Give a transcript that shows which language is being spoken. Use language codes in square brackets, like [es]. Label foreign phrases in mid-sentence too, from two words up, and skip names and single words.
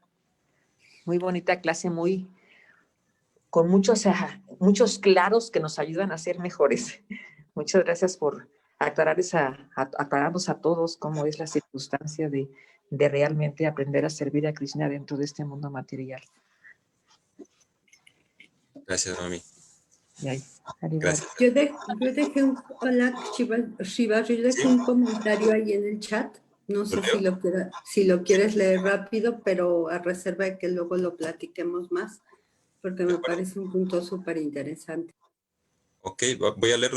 [es] Muy bonita clase, con muchos claros que nos ayudan a ser mejores. Muchas gracias por aclararnos a todos cómo es la circunstancia de realmente aprender a servir a Krishna dentro de este mundo material. Gracias, mami. [hi] Jai. Haribol. [es] Gracias. Yo dejé un, hola, Shiva, yo dejé un comentario ahí en el chat. No sé si lo quieres leer rápido, pero a reserva de que luego lo platiquemos más, porque me parece un punto súper interesante. Ok, voy a leerlo.